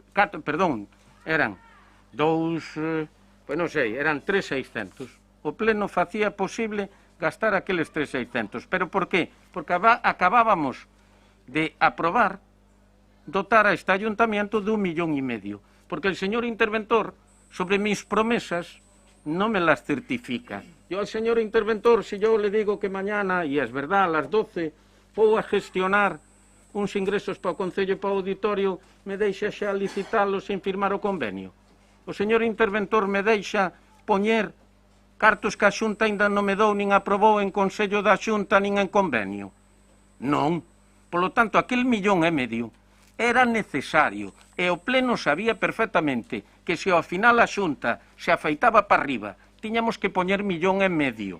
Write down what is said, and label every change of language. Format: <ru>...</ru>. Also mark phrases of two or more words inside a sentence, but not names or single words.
<gl>Eran 3.600. O pleno facía posible gastar aqueles 3.600. Pero por qué?</gl> <es>Porque acabábamos de aprobar dotar a este ayuntamiento de 1,5 millóns. Porque el señor interventor, sobre mis promesas, no me las certifica. Yo al señor interventor, si yo le digo que mañana, y es verdad, a las 12,</es> <gl>vou a gestionar uns ingresos para o Concello e para o Auditorio, me deixa xa licitalo sin firmar o convenio. O señor interventor me deixa poñer cartos que a Xunta ainda non me dou, nin aprobou en Consello da Xunta, nin en convenio. Non. Polo tanto, aquel 1,5 millóns era necesario, e o pleno sabía perfectamente que se ao final a Xunta se afeitaba para arriba, tiñamos que poñer 1,5 millóns.</gl>